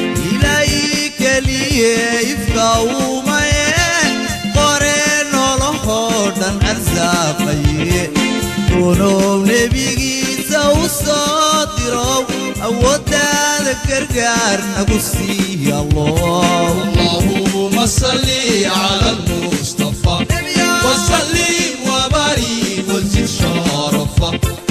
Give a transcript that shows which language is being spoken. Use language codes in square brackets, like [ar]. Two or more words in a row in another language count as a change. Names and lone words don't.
[so] Ilaahay keliye ifka uumaye, qore noloho dhan arsaaqaye. Kunow nebigiisa u soo dirow, awooddaada gargaar nagu sii, Allah. [ar] اللهم صل على المصطفى، Nabiya. وسلم وبارك وزد شرفه.